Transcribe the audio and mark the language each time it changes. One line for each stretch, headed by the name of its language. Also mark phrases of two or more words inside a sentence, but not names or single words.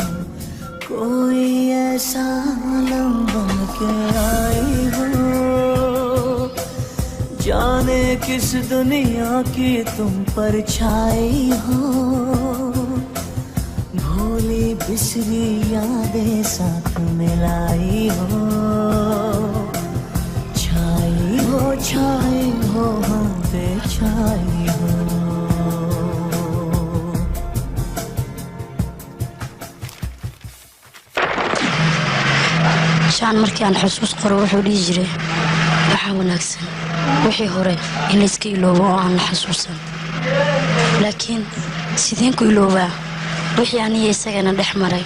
Hindi: कोई ऐसा आलम बन के आई हो, जाने किस दुनिया की तुम परछाई हो। भूली बिसरी यादें साथ मिलाई हो, छाई हो हम पे छाई हो।
Somali: shaan markii aan xusuus qoro wuxuu dhihi jiray waxa wanaagsan wixii hore in la iska iloobo oo aan la xasuusan. laakiin sideen ku iloobaa wixii aniga isagana dhex maray?